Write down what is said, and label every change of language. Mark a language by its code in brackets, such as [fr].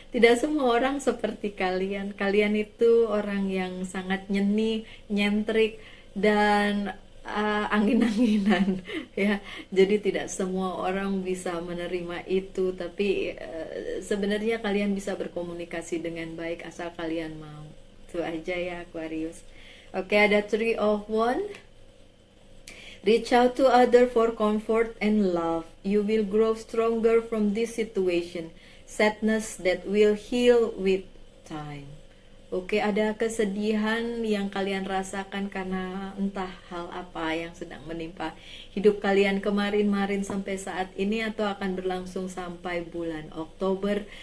[id] Tidak semua orang seperti kalian. Kalian itu orang yang sangat nyentrik dan angin-anginan ya. Jadi tidak semua orang bisa menerima itu, tapi sebenarnya kalian bisa berkomunikasi dengan baik asal kalian mau. Itu aja ya Aquarius. Oke, ada 3 of Wands. [en] Reach out to other for comfort and love. You will grow stronger from this situation. Sadness that will heal with time. [id] Oke, ada kesedihan yang kalian rasakan karena entah hal apa yang sedang menimpa hidup kalian kemarin sampai saat ini, atau akan berlangsung sampai bulan Oktober.